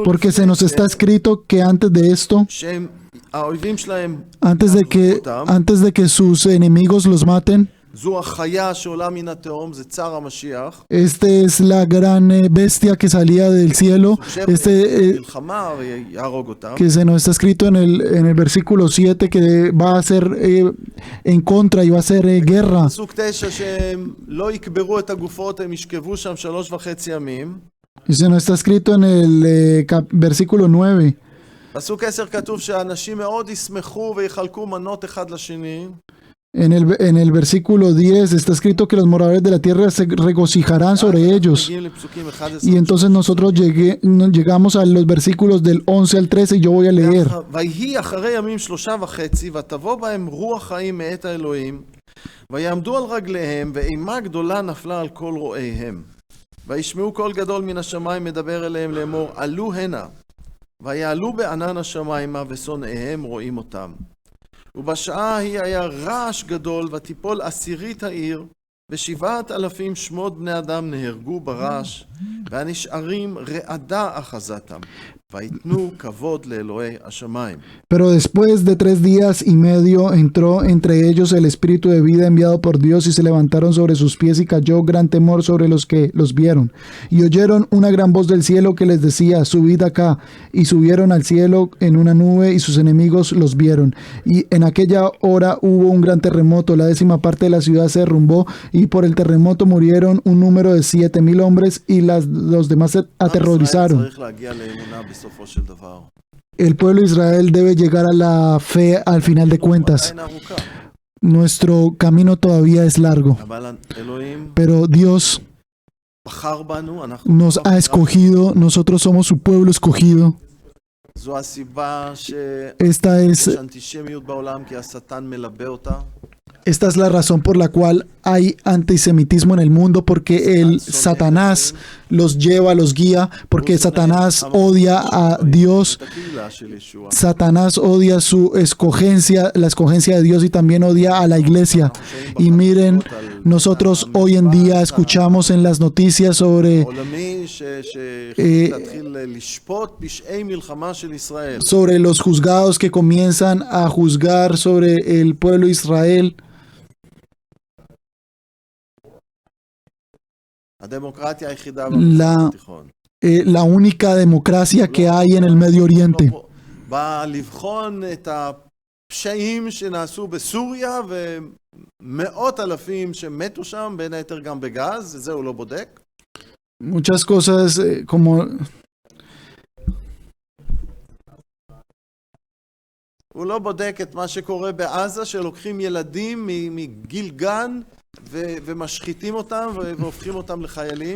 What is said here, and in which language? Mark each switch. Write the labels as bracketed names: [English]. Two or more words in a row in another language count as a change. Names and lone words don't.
[Spanish] porque se nos está escrito que antes de esto, [Hebrew] שהאויבים שלהם, [Spanish] antes de que sus enemigos los maten, [Hebrew] זו החיה שעולה מן התהום, זה צר המשיח. [Spanish] este es la gran bestia que salía del cielo, [Hebrew] מלחמה ויהרוג אותם. [Spanish] que se nos está escrito en el versículo 7 que va a ser en contra y va a ser guerra. [Hebrew] פסוק 9 שהם לא יקברו את הגופות, הם ישכבו שם 3.5 ימים. [Spanish] Y se nos está escrito en el versículo 9. [Hebrew] פסוק 10 כתוב שאנשים מאוד ישמחו ויחלקו מנות אחד לשני. [Spanish] En el versículo 10 está escrito que los moradores de la tierra se regocijarán sobre ellos. Y entonces nosotros llegamos a los versículos del 11 al 13 y yo voy a leer. [Hebrew] ויהי אחרי ימים 3.5 ותבוא בהם רוח חיים מאת האלוהים ויעמדו על רגליהם ואימה גדולה נפלה על כל רואיהם וישמעו קול גדול מן השמיים מדבר אליהם לאמור עלו הנה ויעלו בענן השמיימה ושונאיהם רואים אותם ובשעה ההיא היה רעש גדול ותיפול עשירית העיר ו7,000 שמות בני אדם נהרגו ברעש והנשארים רעדה אחזתם ויתנו כבוד לאלוהי השמיים. [Spanish] Pero después de 3 días y medio entró entre ellos el espíritu de vida enviado por Dios y se levantaron sobre sus pies y cayó gran temor sobre los que los vieron. Y oyeron una gran voz del cielo que les decía, subid acá. Y subieron al cielo en una nube y sus enemigos los vieron. Y en aquella hora hubo un gran terremoto, la 10ª parte de la ciudad se derrumbó y por el terremoto murieron un número de 7,000 hombres y los demás se aterrorizaron. [Hebrew] צריך להגיע לאמונה בסופו של דבר. [Spanish] El pueblo de Israel debe llegar a la fe al final de cuentas. [Hebrew] עין ארוכה. [Spanish] Nuestro camino todavía es largo, [Hebrew] אבל אלוהים [Spanish] pero Dios [Hebrew] בחר בנו, אנחנו [Spanish] nos ha escogido, nosotros somos su pueblo escogido. [Hebrew] זו הסיבה [Spanish] Esta [Hebrew] שיש [Spanish] es, [Hebrew] אנטישמיות בעולם כי השטן מלבה אותה. [Spanish] esta es la razón por la cual hay antisemitismo en el mundo, porque el Satanás los lleva, los guía, porque Satanás odia a Dios, [Hebrew] את הקהילה של ישוע. [Spanish] Satanás odia su escogencia, la escogencia de Dios y también odia a la iglesia. Y miren, nosotros hoy en día escuchamos en las noticias sobre [Hebrew] עולמי שהחליט להתחיל לשפוט פשעי מלחמה של ישראל. [Spanish] los juzgados que comienzan a juzgar sobre el pueblo de Israel. [Hebrew] הדמוקרטיה היחידה במזרח התיכון. [Spanish] La única democracia que hay en el Medio Oriente. [Hebrew] בא לבחון את הפשעים שנעשו בסוריה ומאות אלפים שמתו שם, בין היתר גם בגז, זה הוא לא בודק. [Spanish] Muchas cosas como [Hebrew] הוא לא בודק את מה שקורה בעזה, שלוקחים ילדים מגיל גן ומשחיתים אותם והופכים אותם לחיילים.